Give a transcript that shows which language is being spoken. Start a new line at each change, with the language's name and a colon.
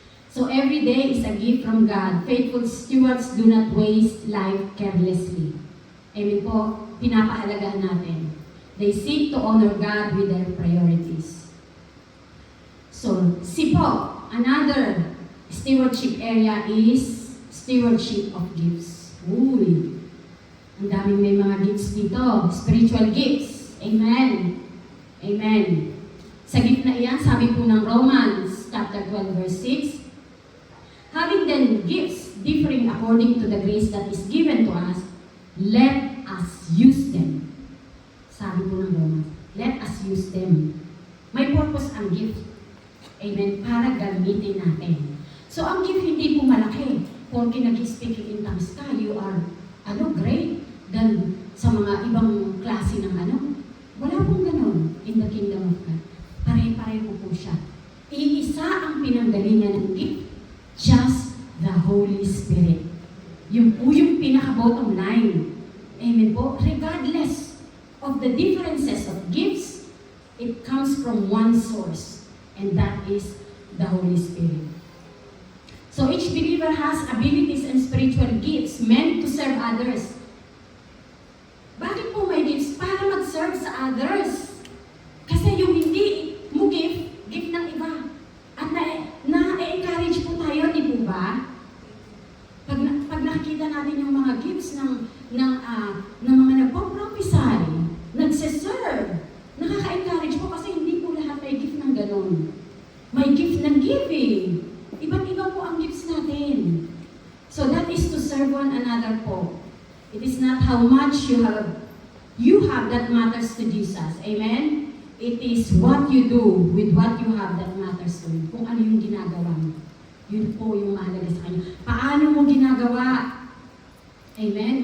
English: So, every day is a gift from God. Faithful stewards do not waste life carelessly. Amen po?
Filipino: Pinapahalagahan natin.
English: They seek to honor God with their priorities. So, another stewardship area is stewardship of gifts.
Filipino: Uy, ang daming may mga gifts dito.
English: Spiritual gifts. Amen. Amen.
Filipino: Sa gift na iyan, sabi po ng
English: Romans chapter 12 verse 6, having then gifts differing according to the grace that is given to us, let us use them.
Filipino: Sabi po ng Romans,
English: let us use them.
Filipino: May purpose ang gift. Amen. Para gamitin natin. So, ang gift hindi po malaki. Porque nag-speaking in tongues ka,
English: you are, great.
Filipino: than sa mga ibang klase ng ano. Wala pong ganun
English: in the kingdom of God.
Filipino: Pare-pareho po siya. Iisa ang pinanggalingan ng gift, just the Holy Spirit. Yung po yung pinaka-bottom line. Amen po.
English: Regardless of the differences of gifts, it comes from one source, and that is the Holy Spirit. So each believer has abilities and spiritual gifts meant to serve others.
Filipino: Bakit po may gifts? Para mag-serve sa others. Kasi yung hindi mo gift ng iba. At na-encourage po tayo, di po ba? Pag nakikita natin yung mga gifts ng mga nagpo-prophesy, nagsiserve, nakaka-encourage po kasi hindi po lahat may gift ng ganun. May gift ng giving. Iba't iba po ang gifts natin.
English: So that is to serve one another po. It is not how much you have that matters to Jesus. Amen? It is what you do with what you have that matters to Him.
Filipino: Kung ano yung ginagawa mo. Yun po yung mahalaga sa Kanya. Paano mo ginagawa? Amen?